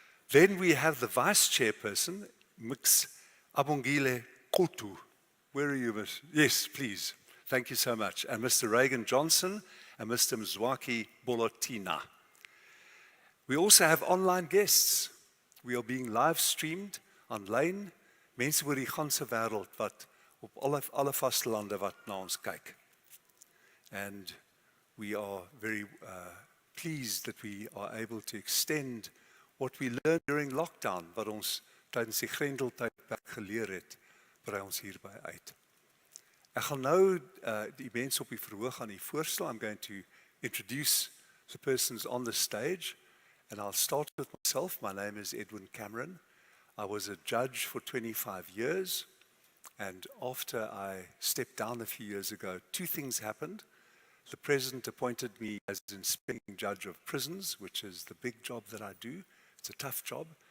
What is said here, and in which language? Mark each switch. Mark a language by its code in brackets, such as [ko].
[en] Then we have the vice chairperson, Mx Abongile Kutu. Where are you, Miss? Yes, please. Thank you so much. And Mr. Reagan Johnson and Mr. Mzwaki Bolotina. We also have online guests. We are being live streamed online. [af] Mense oor die ganse wêreld wat op alle vastelande wat na ons kyk. [en] And we are very pleased that we are able to extend what we learned during lockdown, [af] wat ons tydens die Grendeltydperk geleer het, brei ons hierby uit. Ek gaan nou die mense op die verhoog aan die voorstel. [en] I'm going to introduce the persons on the stage, and I'll start with myself. My name is Edwin Cameron. I was a judge for 25 years, and after I stepped down a few years ago, 2 things happened. The president appointed me as inspecting judge of prisons, which is the big job that I do. It's a tough job.